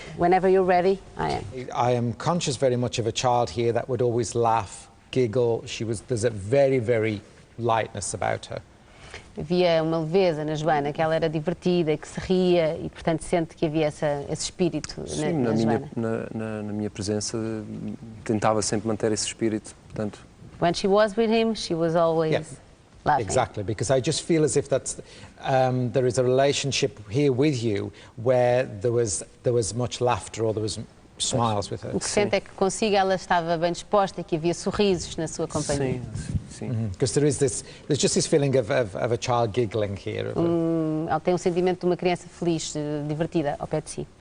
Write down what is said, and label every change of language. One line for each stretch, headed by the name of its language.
English: Whenever you're ready, I am. I am conscious very much of a child here that would always laugh, giggle. There's a very, very lightness about her.
Portuguese: Havia uma leveza na Joana, que ela era divertida, que se ria e, portanto, sente que havia esse espírito na Joana. Na minha presença, tentava sempre manter esse espírito, portanto...
English: When she was with him, she was always... Yeah. Laughing. Exactly, because I just feel as if there is a relationship here with you where there was much laughter or there was smiles with her.
Portuguese: O que sente é que consigo ela estava bem disposta e que havia sorrisos na sua companhia. Sim.
English: Because there's just this feeling of a child giggling here.
Portuguese: Ela tem um sentimento de uma criança feliz, divertida ao pé de si.